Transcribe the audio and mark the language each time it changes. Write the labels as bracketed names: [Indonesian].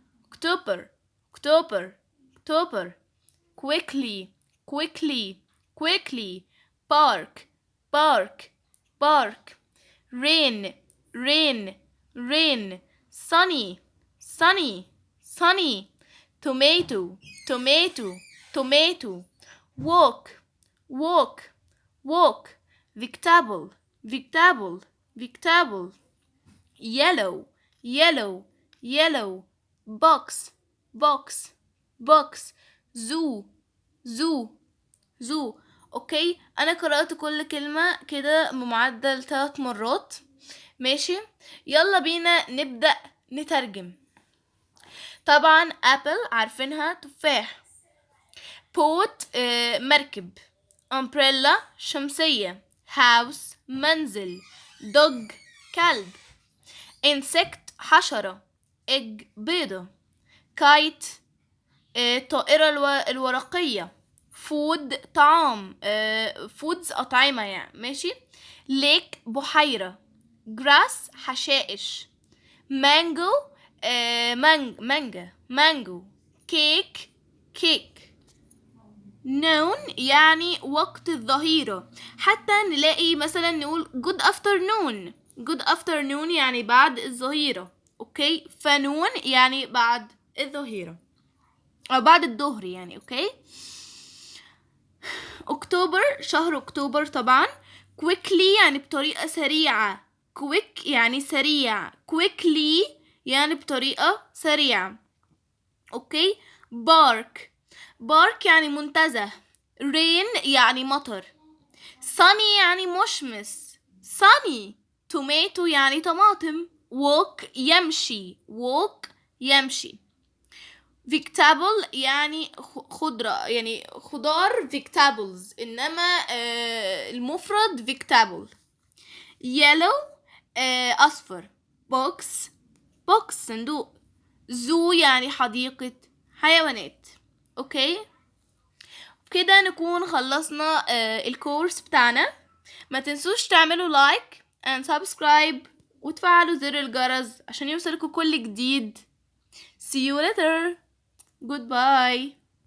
[English] october october october quickly quickly quickly park park park rain rain rain sunny sunny sunny tomato tomato tomato walk walk walk vegetable vegetable vegetable yellow yellow yellow box box box zoo zoo zoo. [Arabic] اوكي انا قرأت كل كلمة كده بمعدل 3 مرات. ماشي يلا بينا نبدأ نترجم. طبعا apple عارفينها تفاح. boat مركب. umbrella شمسية. house منزل. dog كلب. insect حشرة. egg بيضة. kite طائرة الورقية. food طعام. foods أطعمة يعني. ماشي. lake بحيرة. grass حشائش. mango مانجا مانجو. كيك كيك. noon يعني وقت الظهيرة. حتى نلاقي مثلا نقول [English] good afternoon. [Arabic] good afternoon يعني بعد الظهيرة. اوكي فنون يعني بعد الظهيرة او بعد الظهر يعني. اوكي. اكتوبر شهر اكتوبر طبعا. quickly يعني بطريقة سريعة. quick يعني سريع. quickly يعني بطريقة سريعة. اوكي. bark bark يعني منتزه. rain يعني مطر. sunny يعني مشمس. [English] sunny. [Arabic] tomato يعني طماطم. walk يمشي. walk يمشي. vegetable يعني خضرة يعني خضار vegetables إنما المفرد vegetable. yellow أصفر. box box صندوق. zoo يعني حديقة حيوانات. اوكي كده نكون خلصنا الكورس بتاعنا. ما تنسوش تعملوا لايك [English] and subscribe [Arabic] وتفعلوا زر الجرس عشان يوصلكوا كل جديد. [English] See you later. Goodbye.